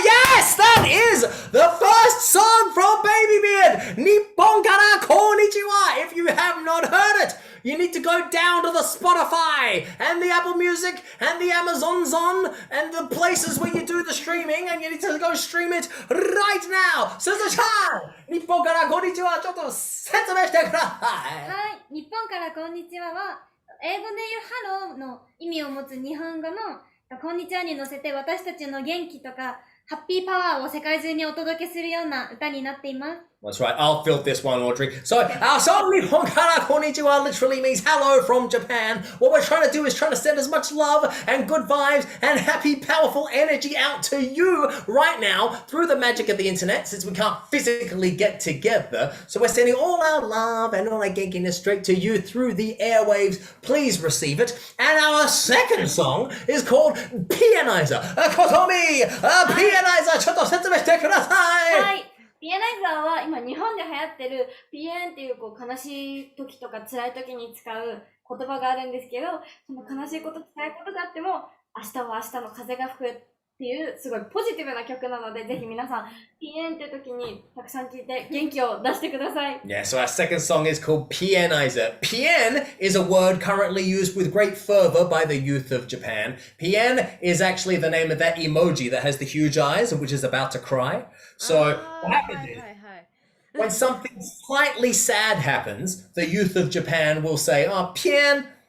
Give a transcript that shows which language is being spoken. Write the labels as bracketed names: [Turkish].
[English] Yes, that is the first song from BABYBEARD. Nippon kara konnichiwa. If you have not heard it, you need to go down to the Spotify and the Apple Music and the Amazon Zone and the places where you do the streaming, and you need to go stream it right now. [Japanese] Suzu-chan, Nippon kara konnichiwa, ちょっと説明してください。はい、日本からこんにちはは、英語で言うハローの意味を持つ日本語のこんにちはに乗せて私たちの元気とかハッピーパワーを世界中にお届けするような歌になっています。 [English] That's right, I'll fill this one, Audrey. So, our song Nippon kara konnichiwa literally means hello from Japan. What we're trying to do is trying to send as much love and good vibes and happy, powerful energy out to you right now through the magic of the internet, since we can't physically get together. So we're sending all our love and all our genkiness straight to you through the airwaves. Please receive it. And our second song is called Pianizer. [Japanese] Kotomi, Pianizer, ちょっと説明してください。はい。ピアナイザーは今日本で流行ってるピエンっていう悲しい時とか辛い時に使う言葉があるんですけど、その悲しいこと辛いことがあっても明日は明日の風が吹くっていうすごいポジティブな曲なので、ぜひ皆さんピエンっていう時にたくさん聴いて元気を出してください。 [English] Yeah, so our second song is called Pianizer. Pien is a word currently used with great fervor by the youth of Japan. Pien is actually the name of that emoji that has the huge eyes and which is about to cry. So what happens is, when something slightly sad happens, the youth of Japan will say, oh, Pien.